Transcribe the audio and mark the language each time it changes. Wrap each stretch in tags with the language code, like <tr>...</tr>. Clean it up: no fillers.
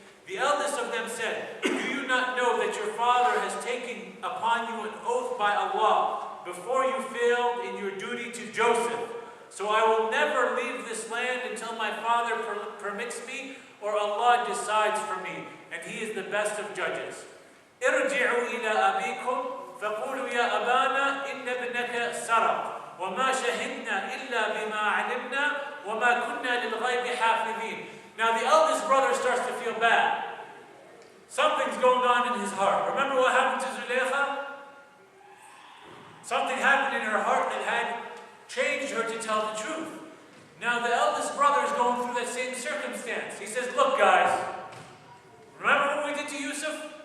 <en>The eldest of them said, do you not know that your father has taken upon you an oath by Allah before you failed in your duty to Joseph? So I will never leave this land until my father permits me or Allah decides for me. And he is the best of judges.</en> <ar>ارجعوا إلى أبيكم فقولوا يا أبانا إن ابنك سرق وما شهدنا إلا بما علمنا وما كنا للغيب حافظين.</ar> <en>Now the eldest brother starts to feel bad. Something's going on in his heart. Remember what happened to Zulaykha? Something happened in her heart that had changed her to tell the truth. Now the eldest brother is going through that same circumstance. He says, look guys, remember what we did to Yusuf?</en>